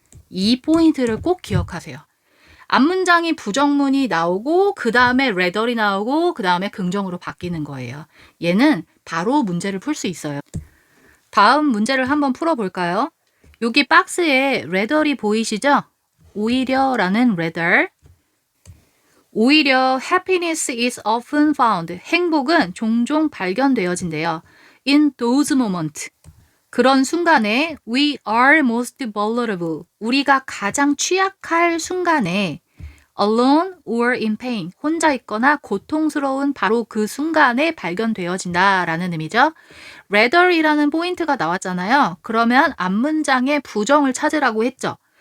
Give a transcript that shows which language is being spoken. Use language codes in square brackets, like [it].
[ko] 이 포인트를 꼭 기억하세요. 앞문장이 부정문이 나오고 그 다음에 rather이 나오고 그 다음에 긍정으로 바뀌는 거예요. 얘는 바로 문제를 풀 수 있어요. 다음 문제를 한번 풀어볼까요? 여기 박스에 rather이 보이시죠? 오히려라는 rather. 오히려 [en] happiness is often found. [ko] 행복은 종종 발견되어진대요. [en] In those moments. [ko] 그런 순간에 [en] we are most vulnerable. [ko] 우리가 가장 취약할 순간에 [en] alone or in pain. [ko] 혼자 있거나 고통스러운 바로 그 순간에 발견되어진다라는 의미죠. rather이라는 포인트가 나왔잖아요. 그러면 앞문장의 부정을 찾으라고 했죠.